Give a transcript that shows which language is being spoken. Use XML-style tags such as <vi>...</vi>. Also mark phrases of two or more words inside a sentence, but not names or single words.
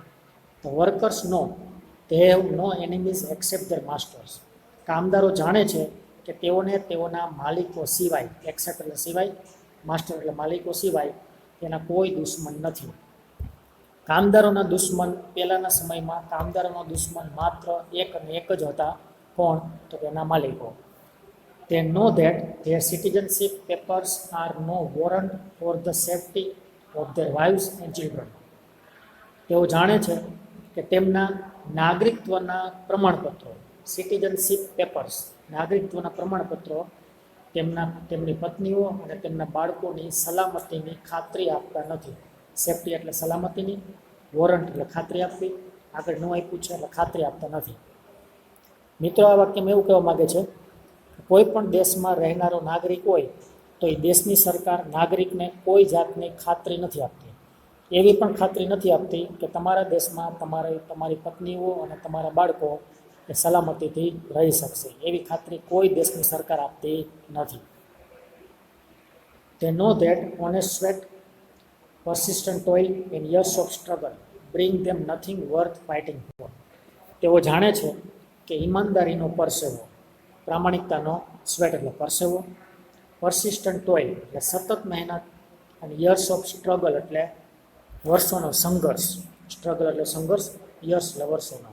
<gu>તો</gu> <en>workers know they have no enemies except their masters,</en> <gu>કામદારો જાણે છે કે તેઓને તેઓના માલિકો સિવાય, એક્સેપ્ટ એટલે સિવાય, માસ્ટર એટલે માલિકો સિવાય તેના કોઈ દુશ્મન નથી. કામદારોના દુશ્મન, પહેલાંના સમયમાં કામદારોનો દુશ્મન માત્ર એક અને એક જ હતા. કોણ, તો તેના માલિકો.</gu> <en>They know that their citizenship papers are no warrant for the safety of their wives and children.</en> <gu>તેઓ જાણે છે કે તેમના નાગરિકત્વના પ્રમાણપત્રો,</gu> <en>citizenship papers,</en> <gu>નાગરિકત્વના પ્રમાણપત્રો તેમની પત્નીઓ અને તેમના બાળકોની સલામતીની ખાતરી આપતા નથી. સેફટી એટલે સલામતીની, વોરંટ એટલે ખાતરી આપવી, આગળ ન આપ્યું છે એટલે ખાતરી આપતા નથી. મિત્રો, આ વાક્યમાં એવું કહેવા માગે છે કોઈ પણ દેશમાં રહેનારો નાગરિક હોય તો એ દેશની સરકાર નાગરિકને કોઈ જાતની ખાતરી નથી આપતી. એવી પણ ખાતરી નથી આપતી કે તમારા દેશમાં તમારી પત્નીઓ અને તમારા બાળકો એ સલામતીથી રહી શકશે. એવી ખાતરી કોઈ દેશની સરકાર આપતી નથી.</gu> <en>They know that honest sweat, persistent toil and years of struggle bring them nothing worth fighting for.</en> <gu>તેઓ જાણે છે કે ઈમાનદારીનો પરસેવો, પ્રામાણિકતાનો સ્વેટ એટલે પરસેવો,</gu> <en>persistent toil</en> <gu>એટલે સતત મહેનત, અને</gu> <en>years of struggle</en> <gu>એટલે વર્ષોનો સંઘર્ષ, સ્ટ્રગલ એટલે સંઘર્ષ, યર્સ એટલે વર્ષોનો.</gu>